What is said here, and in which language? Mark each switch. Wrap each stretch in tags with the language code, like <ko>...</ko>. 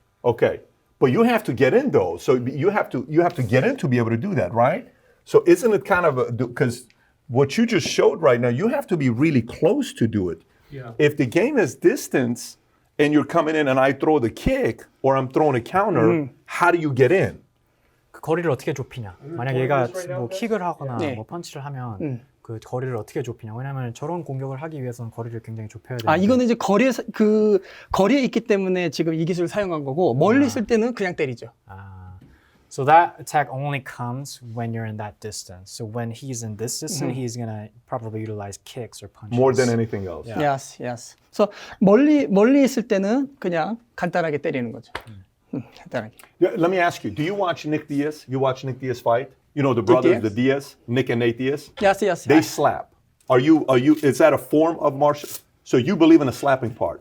<en>Okay, but you have to get in though. So you have to get in to be able to do that, right? So isn't it kind of because what you just showed right now, you have to be really close to do it. Yeah. If the game is distance and you're coming in and I throw the kick or I'm throwing a counter, how do you get in?</en> <ko>그 거리를 어떻게 좁히냐? 만약 얘가 뭐 킥을 하거나 네. 뭐 펀치를 하면 그 거리를 어떻게 좁히냐? 왜냐면 저런 공격을 하기 위해서는 거리를 굉장히 좁혀야 되는데. 아, 이거는 이제 거리에 있기 때문에 지금 이 기술을 사용한 거고 멀리 있을 때는 그냥 때리죠.</ko> <en>So that attack only comes when you're in that distance. So when he's in this distance, he's gonna probably utilize kicks or punches. More than anything else. Yeah. Yes, yes.</en> <ko>So 멀리 있을 때는 그냥 간단하게 때리는 거죠. 간단하게.</ko> <en>Yeah, let me ask you, do you watch Nick Diaz? You watch Nick Diaz fight? You know the brothers, the Diaz, Nick and Nate Diaz? Yes, yes. They slap. Is that a form of martial? So you believe in the slapping part?</en>